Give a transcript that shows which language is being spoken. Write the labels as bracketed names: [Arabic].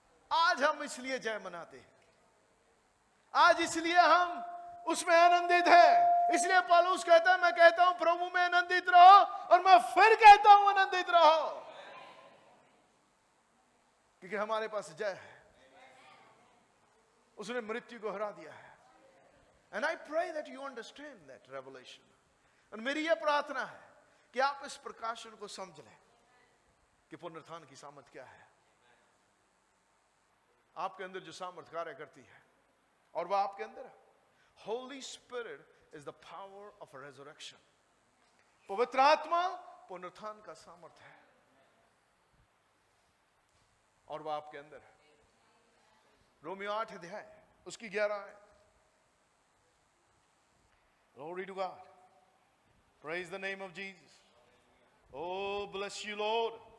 [Hindi] आज हम इसलिए जय मनाते हैं, आज इसलिए हम उसमें आनंदित हैं। इसलिए पौलुस कहता है, मैं कहता हूं प्रभु में आनंदित रहो, और मैं फिर कहता हूं आनंदित रहो, क्योंकि हमारे पास जय है। उसने मृत्यु को हरा दिया है। [English] And I pray that you understand that revelation। [Hindi] और मेरी यह प्रार्थना है कि आप इस प्रकाशन को समझ लें कि पुनरुत्थान की सामर्थ क्या है। आपके अंदर जो सामर्थ कार्य करती है, और वह आपके अंदर है। [English] Holy Spirit is the power of a resurrection। [Hindi] पवित्र आत्मा पुनरुत्थान का सामर्थ है, और वह आपके अंदर है। रोमियो 8 अध्याय उसकी 11 है। [English] Glory to God। Praise the name of Jesus। Oh, bless you Lord।